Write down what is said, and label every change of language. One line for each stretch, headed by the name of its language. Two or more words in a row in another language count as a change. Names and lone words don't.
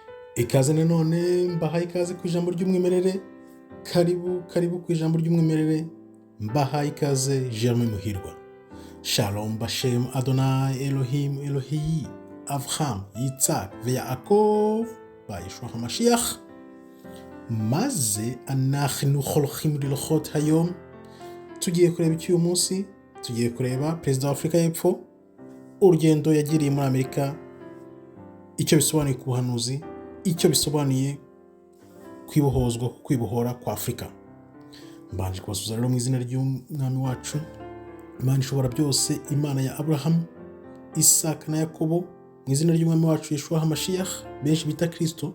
Kinyarwanda: Ikaze nanone mbahaye ikaze ku ijambo ry'umwimerere. Karibu ku ijambo ry'umwimerere. Mbahaye ikaze Germain Muhirwa.
Hebrew: שלום בשם אדוני אלוהים אלוהי אברהם יצחק יעקב ישוע המשיח. מה זה אנחנו הולכים ללכת היום.
Kinyarwanda: Tugiye kureba iki uyu munsi? Tugiye kureba Perezida wa Afurika y'Epfo, urugendo yagiriye muri Amerika, icyo bisobanuye ku buhanuzi, icyo bisobanuye kwibohora kwa Afurika. Mbanje kubasubiza rero mu izina ry'umwami wacu, Imana ishobora byose, Imana ya Abraham, Isaka na Yakobo, mu izina ry'umwami wacu Yeshua HaMashiach, benshi bita Kristo.